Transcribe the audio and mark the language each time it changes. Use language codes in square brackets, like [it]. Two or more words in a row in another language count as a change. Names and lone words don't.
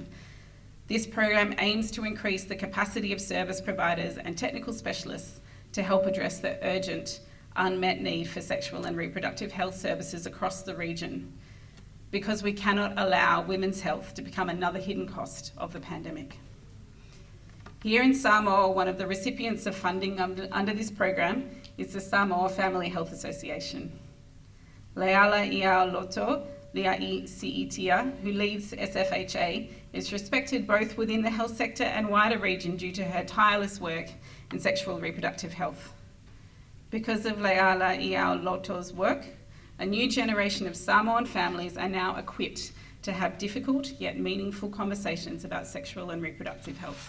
[en] This program aims to increase the capacity of service providers and technical specialists to help address the urgent, unmet need for sexual and reproductive health services across the region, because we cannot allow women's health to become another hidden cost of the pandemic. Here in Samoa, one of the recipients of funding under this program is the Samoa Family Health Association. Leala Iao Loto, Liai Siitia, who leads SFHA, is respected both within the health sector and wider region due to her tireless work in sexual and reproductive health. Because of Leala Iao Loto's work, a new generation of Samoan families are now equipped to have difficult yet meaningful conversations about sexual and reproductive health.